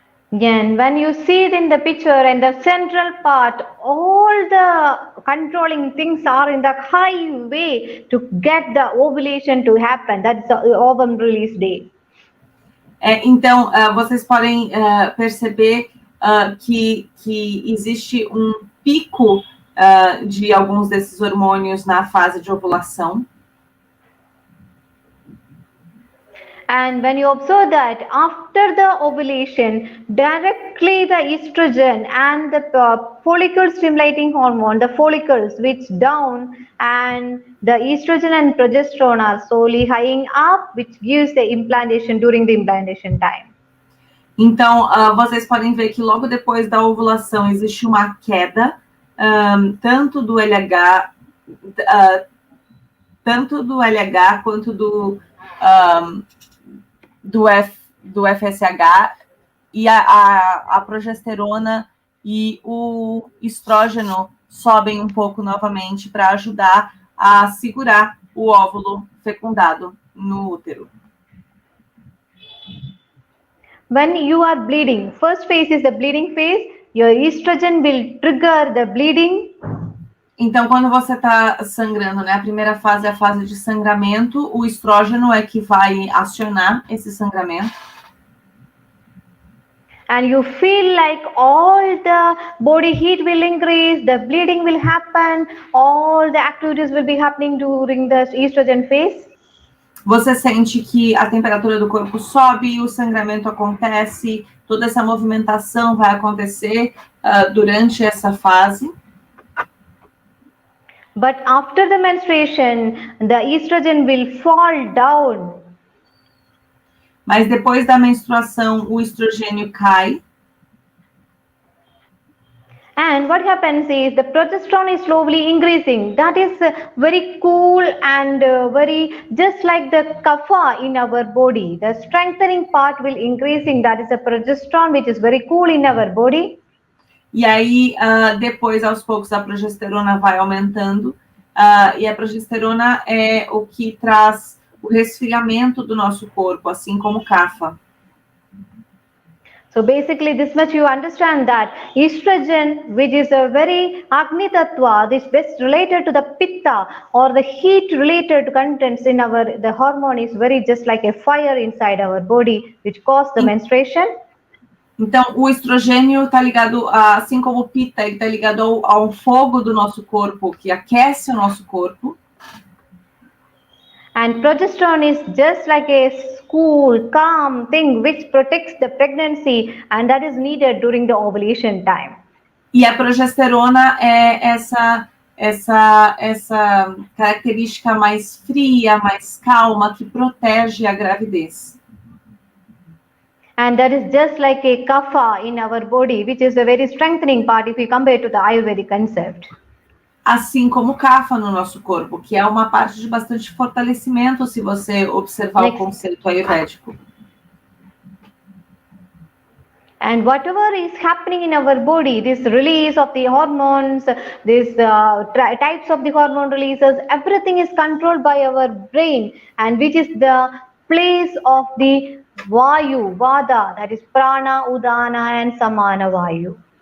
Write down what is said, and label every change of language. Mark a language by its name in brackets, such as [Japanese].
[English] And when you see it in the picture, in the central part, all the controlling things are in the highway to get the ovulation to happen. That's the ovum release day. [Portuguese] Então, vocês podem perceber que existe um pico de alguns desses hormônios na fase de ovulação. [English] And when you observe that after the ovulation, directly the estrogen and the follicle stimulating hormone, the follicles switch down, and the estrogen and progesterone are slowly highing up, which gives the implantation during the implantation time. [Portuguese] Então, vocês podem ver que logo depois da ovulação existe uma queda, tanto do LH quanto do FSH, e a progesterona e o estrógeno sobem um pouco novamente para ajudar a segurar o óvulo fecundado no útero. [English] When you are bleeding, first phase is the bleeding phase. Your estrogen will trigger the bleeding. [Portuguese] Então, quando você está sangrando, né, a primeira fase é a fase de sangramento, o estrógeno é que vai acionar esse sangramento. [English] And you feel like all the body heat will increase, the bleeding will happen, all the activities will be happening during the estrogen phase. [Portuguese] Você sente que a temperatura do corpo sobe, o sangramento acontece, toda essa movimentação vai acontecer durante essa fase. [English] But after the menstruation, the estrogen will fall down. [Portuguese] Mas depois da menstruação, o estrogênio cai. [English] And what happens is the progesterone is slowly increasing. That is very cool and very just like the kapha in our body. The strengthening part will increasing. That is the progesterone, which is very cool in our body. [Portuguese] E aí, depois, aos poucos, a progesterona vai aumentando. E a progesterona é o que traz o resfriamento do nosso corpo, assim como o kapha. [English] So basically, this much you understand that estrogen, which is a very Agni Tattva, is best related to the Pitta or the heat related contents in the hormone is very just like a fire inside our body, which causes the menstruation. [Portuguese] Então, o estrogênio está ligado, assim como o Pitta, ele está ligado ao fogo do nosso corpo, que aquece o nosso corpo. [English] And progesterone is just like a cool, calm thing which protects the pregnancy, and that is needed during the ovulation time. [Portuguese] E a progesterona é essa característica mais fria, mais calma, que protege a gravidez. [English] And that is just like a kapha in our body, which is a very strengthening part if we compare to the Ayurvedic concept. [Portuguese] assim como kapha no nosso corpo, que é uma parte de bastante fortalecimento, se você observar o conceito ayurvédico. [English] And whatever is happening in our body, this release of the hormones, this types of the hormone releases, everything is controlled by our brain, and which is the place of the Vayu, Vada, that is Prana, Udana and Samana Vayu.